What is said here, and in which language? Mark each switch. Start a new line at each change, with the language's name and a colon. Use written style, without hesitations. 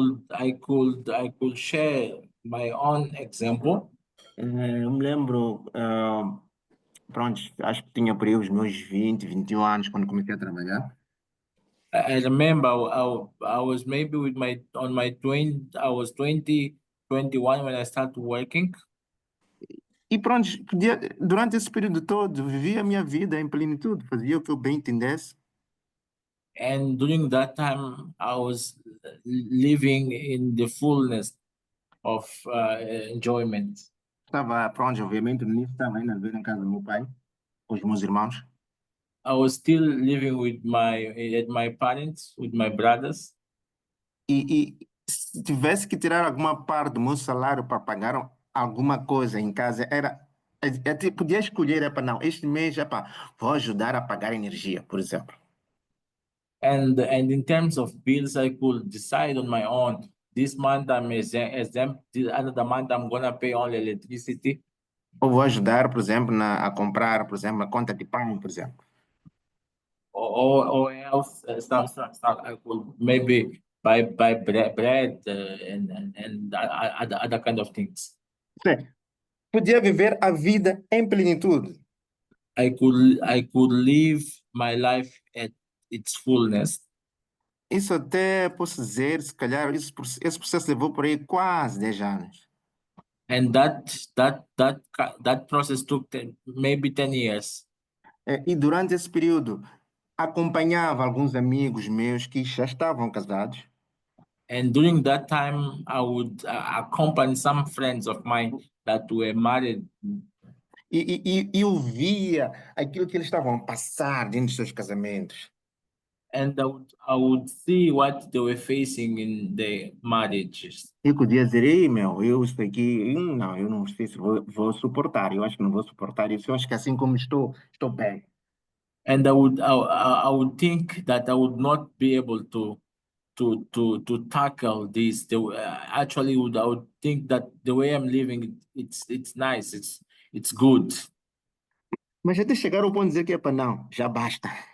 English: I could share my own example.
Portuguese: Eu me lembro, pronto, acho que tinha por aí os meus 20, 21 anos quando comecei a trabalhar.
English: I remember I was maybe with my on my 20, I was 20, 21 when I started working.
Portuguese: E pronto, durante esse período todo, vivia a minha vida em plenitude, fazia o que eu bem entendesse.
English: And during that time, I was living in the fullness of enjoyment.
Portuguese: Estava, pronto, obviamente, no início estava ainda a viver em casa do meu pai, com os meus irmãos.
English: I was still living with my parents, with my brothers.
Portuguese: E se tivesse que tirar alguma parte do meu salário para pagar alguma coisa em casa, podia escolher, para não, este mês, vou ajudar a pagar energia, por exemplo.
English: And in terms of bills, I could decide on my own. This month I'm exempt. Another month I'm gonna pay only electricity.
Portuguese: Ou vou ajudar, por exemplo, a comprar, por exemplo, a conta de pão, por exemplo.
English: Or else stuff. I could maybe buy bread and other kind of things.
Portuguese: Sim, podia viver a vida em plenitude.
English: I could live my life at its fullness.
Portuguese: Isso até posso dizer, se calhar, esse processo levou por aí quase 10 anos.
English: And that process took maybe 10 years.
Portuguese: E durante esse período, acompanhava alguns amigos meus que já estavam casados.
English: And during that time, I would accompany some friends of mine that were married.
Portuguese: E eu via aquilo que eles estavam a passar dentro dos seus casamentos.
English: And I would see what they were facing in their marriages.
Portuguese: Eu podia dizer, ei, meu, eu estou aqui, não, eu não sei se vou suportar, eu acho que não vou suportar isso, eu acho que assim como estou bem.
English: And I would think that I would not be able to tackle this. Actually, I would think that the way I'm living, it's nice, it's good.
Portuguese: Mas até chegar ao ponto de dizer que, não, já basta.